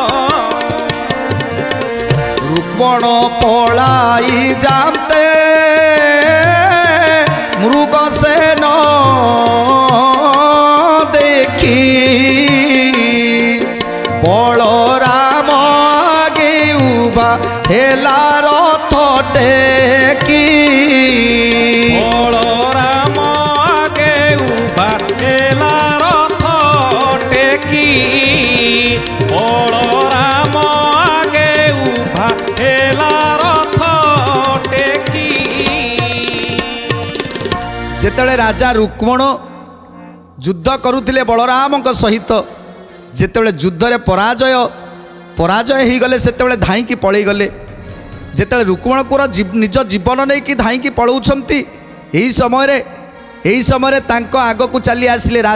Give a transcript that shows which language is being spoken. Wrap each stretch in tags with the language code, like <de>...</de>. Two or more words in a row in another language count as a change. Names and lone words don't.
<or>ରୁକ୍ମଣ ପଳାଇ ଜାନତେ ମୃଗସେନ ଦେଖି ବଳରାମ ଆଗେ ଉଭା ହେଲା ରଥ ଟେକି ବଳରାମ ଆଗେ ଉଭା ହେଲା ରଥ ଟେକି ବଳରାମ ଆଗେ ଉଭା ହେଲା ରଥ ଟେକି যেତେବେଳେ ରାଜା ରୁକ୍ମଣ ଯୁଦ୍ଧ କରୁଥିଲେ ବଳରାମଙ୍କ ସହିତ ଯେତେବେଳେ ଯୁଦ୍ଧରେ ପରାଜୟ ହେଇଗଲେ ସେତେବେଳେ ଧାଇଁକି ପଳେଇଗଲେ ଯେତେବେଳେ ରୁକ୍ମଣଙ୍କର ନିଜ ଜୀବନ ନେଇକି ଧାଇଁକି ପଳାଉଛନ୍ତି ଏହି ସମୟରେ ତାଙ୍କ ଆଗକୁ ଚାଲି ଆସିଲେ</or>